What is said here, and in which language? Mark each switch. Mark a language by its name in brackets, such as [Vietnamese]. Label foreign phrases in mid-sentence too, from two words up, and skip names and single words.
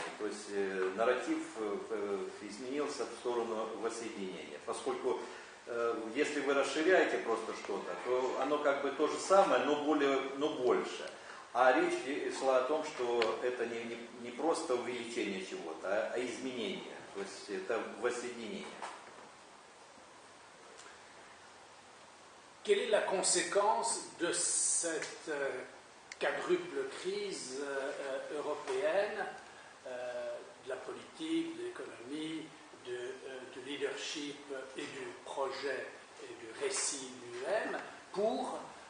[Russian] То есть нарратив изменился в сторону воссоединения. Поскольку если вы расширяете просто что-то, то оно как бы то же самое, но больше. А речь шла о том, что это не просто увеличение чего-то, а изменение. То есть это воссоединение. [French] Quelle est la conséquence de cette quadruple crise européenne, de la politique, de l'économie, du leadership et du projet et du récit lui-même pour